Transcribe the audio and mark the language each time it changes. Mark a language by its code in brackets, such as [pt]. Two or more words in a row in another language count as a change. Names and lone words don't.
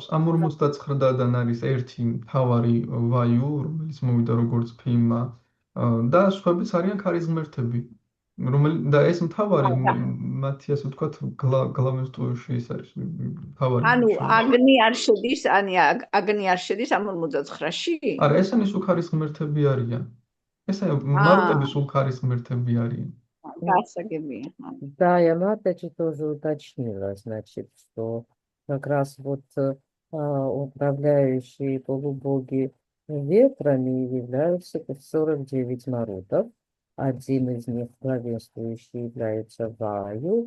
[ka] ამ 49-დან არის ერთი მთავარი ვაიუ, რომელიც მოვიდა როგორც ფიმა და სხვაებიც არიან ქარის ღმერთები. და ეს მთავარი მათი ასე ვთქვათ გლავენსტუში ის არის მთავარი. ანუ აგნი არ შედის, აგნი არ შედის ამ 49-ში? არა, ესენი სულ ქარის ღმერთები арიან. ესენი მარუტები სულ ქარის ღმერთები арიან. [ru] Да, я Матаджи тоже уточнила, значит, что как раз вот управляющие полубоги ветрами являются 49 марутов. Один из них главенствующий является Ваю.